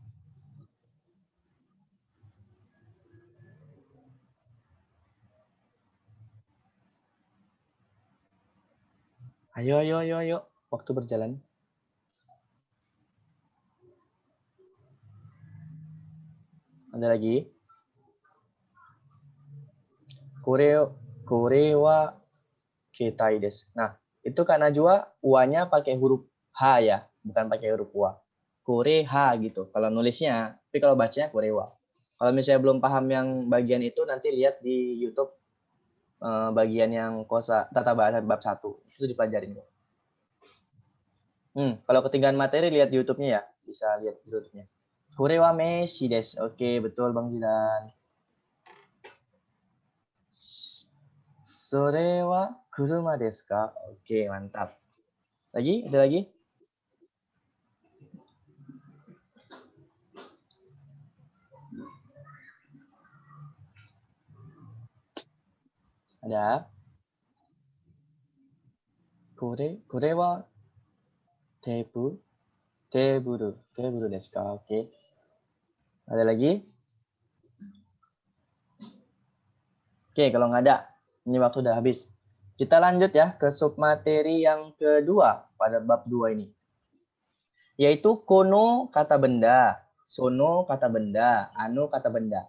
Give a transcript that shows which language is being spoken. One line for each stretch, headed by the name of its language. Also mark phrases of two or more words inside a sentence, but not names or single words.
Indonesian: Ayo. Waktu berjalan. Ada lagi?
Japanese: これは携帯です.
Indonesian: Nah, itu Kak Najwa, wa-nya pakai huruf H ya, bukan pakai huruf wa. Kore H gitu. Kalau nulisnya, tapi kalau bacanya
Japanese: これは.
Indonesian: Kalau misalnya belum paham yang bagian itu, nanti lihat di YouTube bagian yang tata bahasa bab 1. Itu dipelajarin. Kalau ketinggalan materi, lihat di YouTube-nya ya. Bisa lihat di YouTube-nya.
Japanese: これは飯です.
Indonesian: Oke, betul Bang Zidan.
Japanese: それは車ですか?
Indonesian: Oke, mantap. Lagi? Ada lagi? Ada?
Japanese: これはテーブルですか?
Indonesian: Oke. Ada lagi? Oke, kalau nggak ada, ini waktu udah habis. Kita lanjut ya ke submateri yang kedua pada bab 2 ini. Yaitu kono kata benda, sono kata benda, anu kata benda.